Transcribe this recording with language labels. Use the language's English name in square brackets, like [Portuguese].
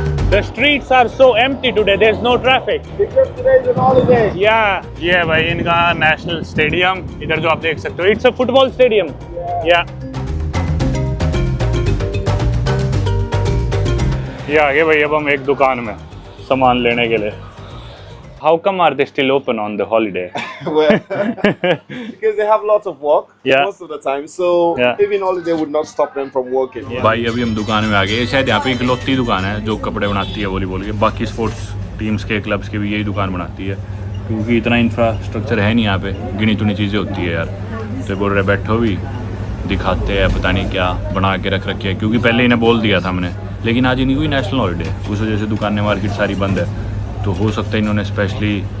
[English] The streets are so empty today. There's no traffic. Because today's an holiday. [Hindi] Yeah, ये भाई इनका national stadium, इधर जो आप देख सकते हो, इट्स अ फुटबॉल स्टेडियम। या ये आगे भाई अब हम एक दुकान में सामान लेने के लिए। [English] How come are they still open on the holiday? Well, because they have lots of work most of the time, so even holiday would not stop them from working. [Hindi] भाई अभी हम दुकान में आ गए। शायद यहाँ पे इकलौती दुकान है जो कपड़े बनाती है वॉलीबॉल के, बाकी स्पोर्ट्स टीम्स के क्लब्स के भी यही दुकान बनाती है, क्योंकि इतना इंफ्रास्ट्रक्चर है नहीं यहाँ पे, गिनी चुनी चीज़ें होती है यार। तो बोल रहे बैठो भी, दिखाते हैं पता नहीं क्या बना के रख रखी है, क्योंकि पहले इन्हें बोल दिया था हमने, लेकिन आज इनकी कोई नेशनल हॉलीडे है, उस वजह से दुकानें मार्केट सारी बंद है। तो हो सकता है इन्होंने स्पेशली